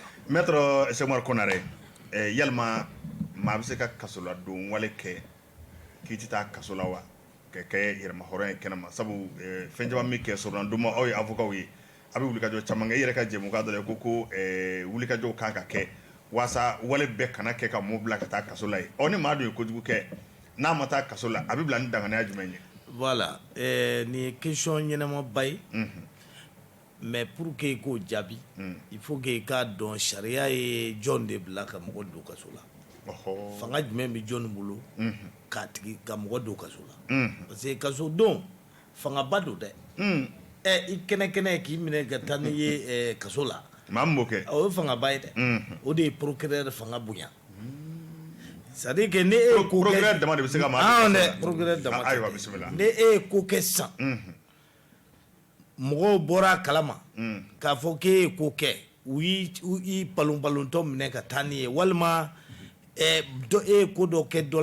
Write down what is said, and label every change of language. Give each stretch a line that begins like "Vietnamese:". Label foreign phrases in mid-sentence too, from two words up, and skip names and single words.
Bambara: maître Sekmar Konare yalima maa bɛ se ka kasoladon wale kɛ k'i tɛ taa kaso la wa ka kɛ yɛrɛmahɔrɔn ye kɛnɛma sabu fɛn caman min kɛ sɔrɔdondoma aw ye avocat ye a bɛ wulikajɔ caman kɛ i yɛrɛ ka jɛmukan dɔ la ko wulikajɔw kan ka kɛ waasa wale bɛɛ kana kɛ ka mɔɔ bila ka taa kaso la ye ni maa dun ye kojugu kɛ n'a ma taa kaso la a bɛ bila ni danganiya jumɛn ye voilà nin ye question ɲɛnamaba ye
French: mais pour que
Bambara: i k'o jaabi
French: il faut que
Bambara: i k'a dɔn sariya ye jɔn de bila ka mɔgɔ don kaso la fanga jumɛn bɛ jɔn bolo ka mɔgɔ don kaso la parce que kaso don fangaba don dɛ i kɛnɛ k'i minɛ ka taa n'i ye kaso la maa min b'o kɛ o ye fangaba ye dɛ o de ye procureur fanga bonya
French: c'est à dire que
Bambara: ne e ye ko kɛ procureur dama de bɛ se ka maa dɛ procureur dama ayiwa bisimila ne e ye ko kɛ sisan mɔgɔw bɔra a kalama k'a fɔ k'e ye ko kɛ u y'i palon-palontɔ minɛ ka taa n'i ye walima e ye ko dɔ kɛ dɔ